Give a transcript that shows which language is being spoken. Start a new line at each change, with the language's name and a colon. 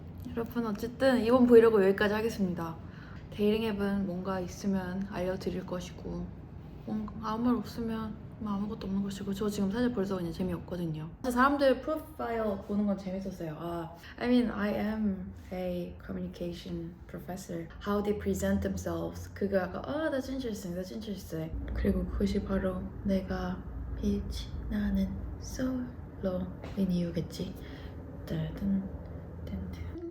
Korean: 여러분 어쨌든 이번 브이로그 여기까지 하겠습니다. 데이팅 앱은 뭔가 있으면 알려드릴 것이고 뭔가 아무 말 없으면 뭐 아무것도 없는 것이고 저 지금 사실 벌써 그냥 재미없거든요. 사람들 프로파일 보는 건 재밌었어요.
English: I mean, I am a communication professor. How they present themselves.
Korean: 그거 약간
English: that's interesting, that's interesting.
Korean: 그리고 그것이 바로 내가 빛이 나는 솔로인 이유겠지. 뜬뜬 뜬뜬